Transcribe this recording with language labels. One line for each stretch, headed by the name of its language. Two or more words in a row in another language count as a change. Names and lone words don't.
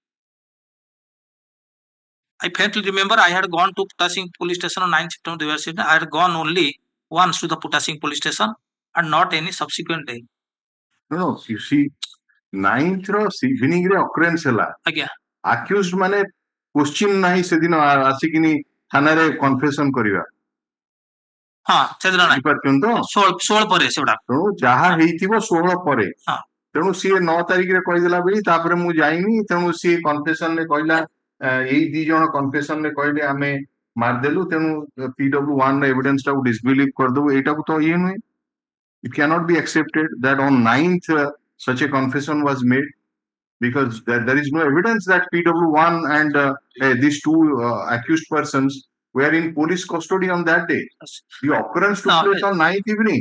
English: I faintly remember I had gone to Putasing police station on 9 September 2016. I had gone only once to the Putasing police station and not any subsequent day. No, you see, 9th evening occurrence hela.
Odia: Agya. Accused mane question nahi sedino asikini thanare confession kariba. ସେଦିନ ନାହିଁ ବୁଝିପାରୁଛନ୍ତି ତ 16 ପରେ ସେଗୁଡା ତେଣୁ ଯାହା ହେଇଥିବ 16 ପରେ ତେଣୁ ସିଏ 9 ତାରିଖରେ କହିଦେଲା ବୋଲି ତାପରେ ମୁଁ ଯାଇନି ତେଣୁ ସିଏ କନଫେସନ ରେ କହିଲା ଏଇ ଦି ଜଣ କନଫେସନ ରେ କହିଲେ ଆମେ ମାରିଦେଲୁ ତେଣୁ PW1 ର ଏଭିଡେନ୍ସ ଟାକୁ ଡିସବିଲିଭ କରିଦେବୁ ଏଇଟାକୁ ତ ଇଏ ନୁହେଁ
English: it cannot be accepted that on 9th such a confession was made because there is no evidence that PW1 and these two accused persons were in police custody on that day. The occurrence took place on 9th evening.